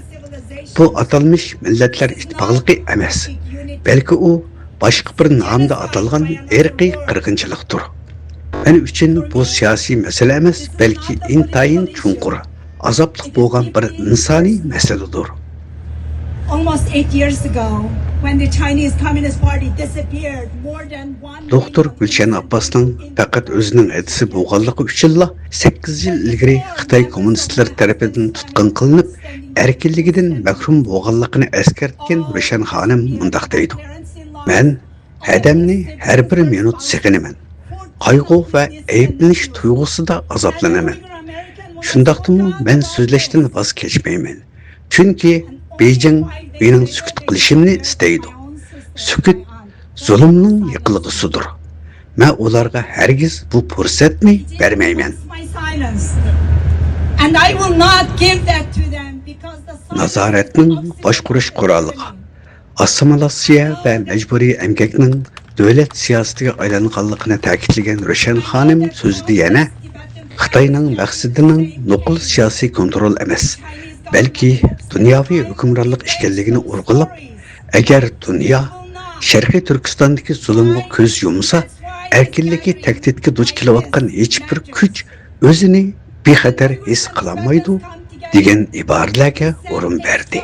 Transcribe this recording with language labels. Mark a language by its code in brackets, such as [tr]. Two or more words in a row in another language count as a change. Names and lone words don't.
[uz] Bu atalmish millatlar ittifoqligi emas, balki u boshqa bir nomda atalgan irqiy qirg'inchilikdir. Men uchun bu siyosiy masala emas, balki intayin chunqur, azobli bo'lgan bir insoniy masaladir. [en] Almost 8 years ago, when the Chinese Communist Party disappeared, more than 1 [uz] Doktor Gulshan Abbasning faqat o'zining adisi bo'lganligi uchun 8 yil ilgari Xitoy kommunistlari tomonidan tutqun qilinib, erkinligidan mahrum bo'lganligini eskartgan Rushan xonim mundaq deydi. Men hadamni har bir minut sig'inaman. Qayg'u va ayblanish tuyg'usida azoblanaman. Shundaqdimi men so'zlashdan voz kechmayman. Chunki Beijing mening sukut qilishimni istaydi. Sukut zulmning yiqilg'isidir. Men ularga hargiz bu fursatni bermayman. [en] And I will not give that to them because the [uz] Nazoratning boshqarish quroliga, assimilyatsiya va majburiy emgakning davlat siyosatiga aylanganligini ta'kidlagan Rushan xonim so'zida yana Xitoyning maqsadining nuqul siyosiy kontrol emas, balki dunyoviy hukmronlik ekanligini urg'ulab, agar dunyo Sharqiy Turkistondagi zulmga ko'z yumsa, erkinligi tahdidga duch kelayotgan hech bir kuch o'zini bexatar his qilolmaydi degan iboralarga o'rin berdi.